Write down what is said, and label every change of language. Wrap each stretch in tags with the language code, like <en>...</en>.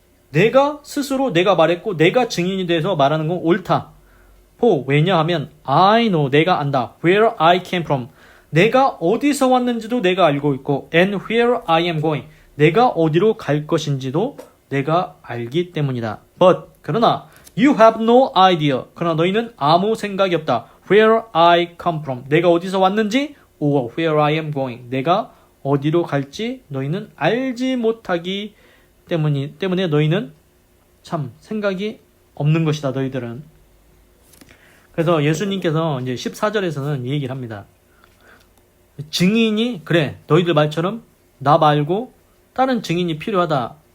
<ko>내가 스스로 내가 말했고 내가 증인이 돼서 말하는 건 옳다.</ko> <en>왜냐하면 I know. 내가 안다. Where I came from.</en> <ko>내가 어디서 왔는지도 내가 알고 있고 and where I am going. 내가 어디로 갈 것인지도 내가 알기 때문이다.</ko> <en>But 그러나 you have no idea.</en> <ko>그러나 너희는 아무 생각이 없다.</ko> <en>Where I come from. 내가 어디서 왔는지 or where I am going.</en> <ko>내가 어디로 갈지 너희는 알지 못하기 때문에 너희는 참 생각이 없는 것이다. 너희들은. 그래서 예수님께서 이제 14절에서는 이 얘기를 합니다. 증인이 그래 너희들 말처럼 나 말고 다른 증인이 필요하다.</ko>